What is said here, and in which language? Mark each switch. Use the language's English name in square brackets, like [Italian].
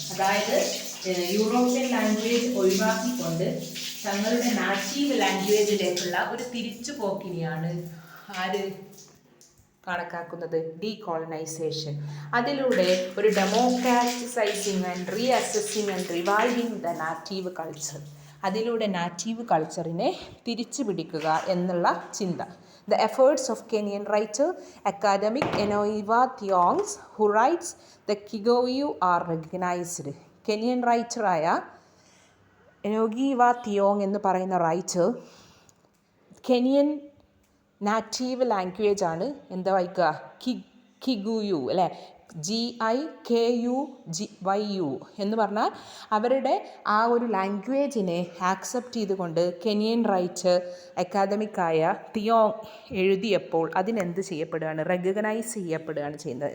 [Malayalam] അതായത് European language ഒഴിവാക്കിക്കൊണ്ട് തങ്ങളുടെ നാറ്റീവ് ലാംഗ്വേജിലേക്കുള്ള ഒരു തിരിച്ചുപോക്കിനെയാണ് ആര് കണക്കാക്കുന്നത്? ഡീകോളനൈസേഷൻ. അതിലൂടെ ഒരു [English] democratising and reassessing and reviving the native culture, [Malayalam] അതിലൂടെ നാറ്റീവ് കൾച്ചറിനെ തിരിച്ചു പിടിക്കുക എന്നുള്ള ചിന്ത. [English] The efforts of Kenyan writer academic Enoiwa Thiong's who writes the Kigoyu are recognized. [Malayalam] Kenyan റൈറ്ററായ എനോഗീവ തിയോങ് എന്ന് പറയുന്ന റൈറ്റർ കെനിയൻ നാറ്റീവ് ലാംഗ്വേജ് ആണ് എന്താ വായിക്കുക, കിഗുയു അല്ലേ, GIKUYU എന്ന് പറഞ്ഞാൽ അവരുടെ ആ ഒരു ലാംഗ്വേജിനെ ആക്സെപ്റ്റ് ചെയ്തുകൊണ്ട് കെനിയൻ റൈറ്റർ അക്കാദമിക്കായ തിയോങ് എഴുതിയപ്പോൾ അതിനെന്ത് ചെയ്യപ്പെടുകയാണ്, റെക്കഗ്നൈസ് ചെയ്യപ്പെടുകയാണ് ചെയ്യുന്നത്.